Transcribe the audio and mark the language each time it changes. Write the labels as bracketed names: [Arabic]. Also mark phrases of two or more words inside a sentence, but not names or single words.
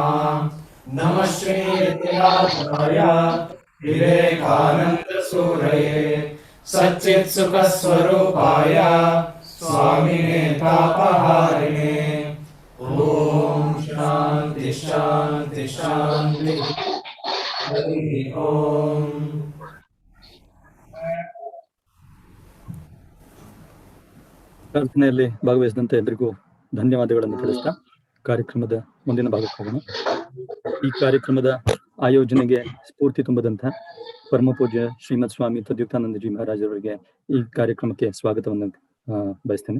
[Sanskrit] नमः श्रीविद्याधराय विवेकानन्दसूरये सच्चित्सुखस्वरूपाय स्वामिने तापहारिणे। ॐ शान्ति शान्ति शान्ति। हरिः ॐ। [Kannada] ಪ್ರಾರ್ಥನೆಯಲ್ಲಿ ಭಾಗವಹಿಸಿದಂತೆ ಎಲ್ರಿಗೂ ಧನ್ಯವಾದಗಳನ್ನು ತಿಳಿಸ್ತಾ ಕಾರ್ಯಕ್ರಮದ ಮುಂದಿನ ಭಾಗಕ್ಕೆ ಹೋಗೋಣ. ಈ ಕಾರ್ಯಕ್ರಮದ ಆಯೋಜನೆಗೆ ಸ್ಫೂರ್ತಿ ತುಂಬದಂತಹ ಪರಮ ಪೂಜ್ಯ ಶ್ರೀಮದ್ ಸ್ವಾಮಿ ತದ್ಯುಕ್ತಾನಂದಜಿ ಮಹಾರಾಜರವರಿಗೆ ಈ ಕಾರ್ಯಕ್ರಮಕ್ಕೆ ಸ್ವಾಗತವನ್ನು ಬಯಸ್ತೇನೆ.